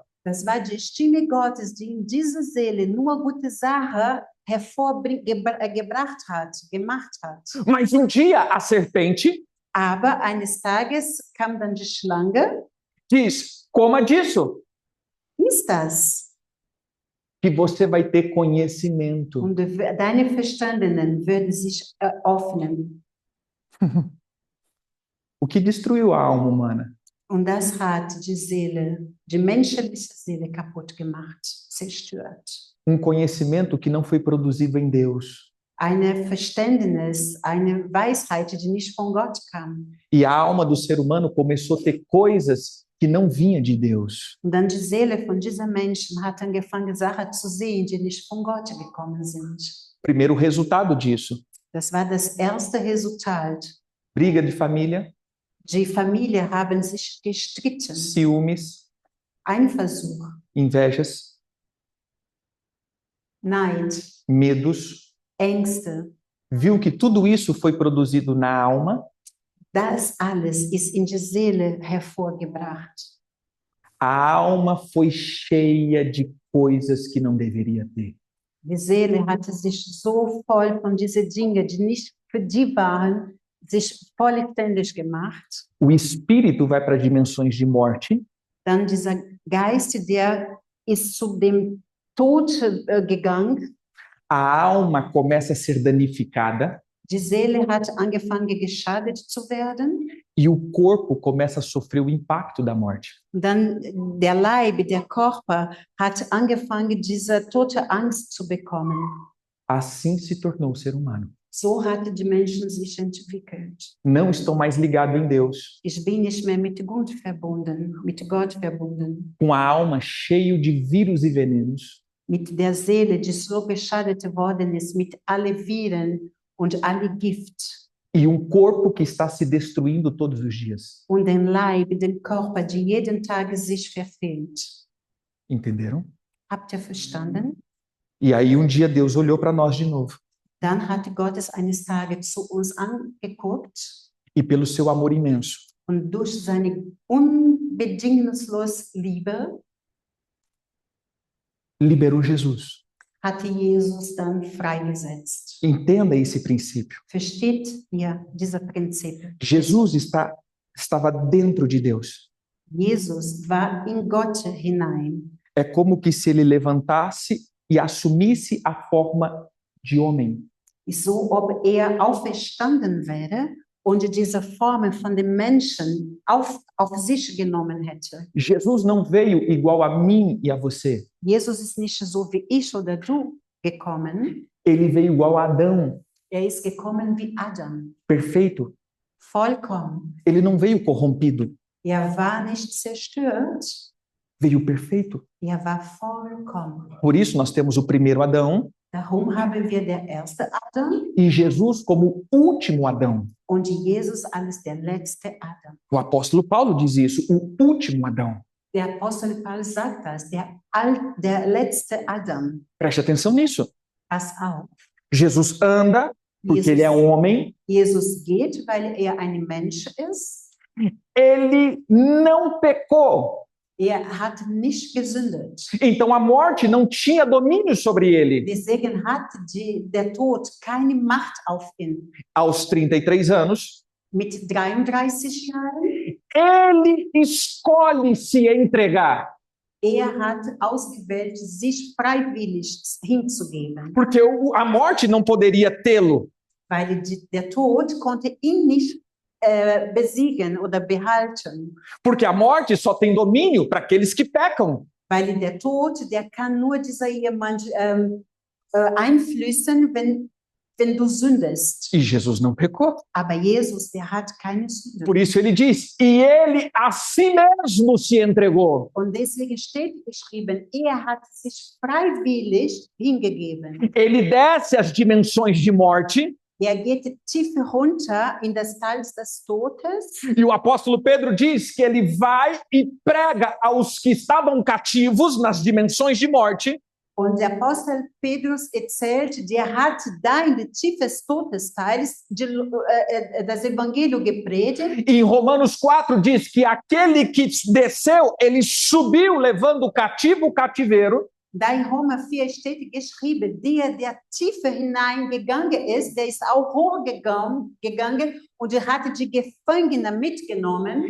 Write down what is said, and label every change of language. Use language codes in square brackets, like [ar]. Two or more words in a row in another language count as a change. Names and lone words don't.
[de] Das war die Stimme Gottes, die in dieser Seele nur gute Sachen gemacht hat. [pt] Mas um dia a serpente [de] Aber eines Tages kam dann die Schlange. [pt] diz: coma disso. [de] Ist das? [pt] que você vai ter conhecimento. [de] Und deine Verstandenen würden sich öffnen. [pt] O que destruiu a alma humana? [de] Und das hat die Seele, die menschliche Seele kaputt gemacht, zerstört. [pt] Conhecimento que não foi produzido em Deus. [de] Eine Verständnis, eine Weisheit, die nicht von Gott kam. [pt] E a alma do ser humano começou a ter coisas que não vinham de Deus. [de] Und dann die Seele von diesen Menschen hat angefangen, Sachen zu sehen, die nicht von Gott gekommen sind. [pt] Primeiro resultado disso, [de] Das war das erste Resultat. [pt] briga de família, [de] Die Familien haben sich gestritten, [pt] ciúmes, [de] Eifersucht, [pt] invejas, [de] Neid, [pt] medos. [de] Ängste. [pt] Viu que tudo isso foi produzido na alma. [de] Das alles ist in die Seele hervorgebracht. [pt] A alma foi cheia de coisas que não deveria ter. [de] Die Seele hatte sich so voll von diesen Dingen, die nicht für die waren, sich vollständig gemacht. [pt] O espírito vai para dimensões de morte. [de] Dann dieser Geist, der ist zu dem Tod gegangen. [pt] A alma começa a ser danificada [de] Die Seele hat angefangen, geschadet zu werden. [pt] e o corpo começa a sofrer o impacto da morte. [de] Und dann der Leib, der Körper hat angefangen, diese tote Angst zu bekommen. [pt] Assim se tornou o ser humano. [de] So hatten die Menschen sich entwickelt. [pt] Não estão mais ligados em Deus, [de] Ich bin nicht mehr mit Gott verbunden, [pt] com a alma cheia de vírus e venenos. [de] mit der Seele, die so geschadet worden ist, mit alle Viren und alle Gift. [pt] E corpo que está se destruindo todos os dias. [de] Und den Leib, den Körper, die jeden Tag sich verfehlt. [pt] Entenderam? [de] Habt ihr verstanden? [pt] E aí dia Deus olhou para nós de novo. [de] Dann hat Gott eines Tages zu uns angeguckt [pt] E pelo seu amor imenso, [de] und durch seine unbedingungslose Liebe [pt] liberou Jesus. [de] hatte Jesus dann freigesetzt. [pt] Entenda esse princípio. [de] Versteht ihr dieses Prinzip? [pt] Jesus estava dentro de Deus. [de] Jesus war in Gott hinein. [pt] É como que se ele levantasse e assumisse a forma de homem. [de] Ist so, ob auferstanden wäre und diese Form von dem Menschen auf sich genommen hätte. [pt] Jesus não veio igual a mim e a você. [de] Jesus ist nicht so wie ich oder du gekommen. [pt] Ele veio igual a Adão, [de] Ist gekommen wie Adam. [pt] perfeito. [de] Vollkommen. [pt] Ele não veio corrompido, [de] War nicht zerstört. [pt] veio perfeito. [de] War vollkommen. [pt] Por isso nós temos o primeiro Adão [de] Darum haben wir der erste Adam [pt] e Jesus como o último Adão. [de] und Jesus als der letzte Adam. [pt] O apóstolo Paulo diz isso, o último Adão. [de] Der Apostel Paul sagt das, der letzte Adam. [pt] Preste atenção nisso. [de] Pass auf. [pt] Jesus anda porque ele é homem. [de] Jesus geht, weil ein Mensch ist. [pt] Ele não pecou. [de] Hat nicht gesündet. [pt] Então a morte não tinha domínio sobre ele. [de] Deswegen hat der Tod keine Macht auf ihn. [pt] Aos 33 anos, [de] Mit 33 Jahren, [pt] ele escolhe se entregar. [de] hat ausgewählt, sich freiwillig hinzugeben. [pt] Porque a morte não poderia tê-lo. [de] Weil der Tod konnte ihn nicht besiegen oder behalten. [pt] Porque a morte só tem domínio para aqueles que pecam. [de] Weil der Tod, der kann nur dieser jemand einflößen, wenn du sündest. [pt] E Jesus não pecou. [de] Aber Jesus, der hat keine Sünde. [pt] Por isso ele diz, e ele a si mesmo se entregou. [de] Und deswegen steht geschrieben, hat sich freiwillig hingegeben. [pt] Ele desce as dimensões de morte. [de] Geht tiefer runter in das Tal des Todes. [pt] E o apóstolo Pedro diz que ele vai e prega aos que estavam cativos nas dimensões de morte. [de] Und der Apostel Petrus erzählt, der hat da in den Tiefe des Todesteils das Evangelium gepredigt. [pt] E em Romanos 4 diz que aquele que desceu, ele subiu levando o cativo o cativeiro. [de] Da in Römer 4 steht geschrieben, der tiefer hineingegangen ist, der ist auch hochgegangen und er hatte die Gefangenen mitgenommen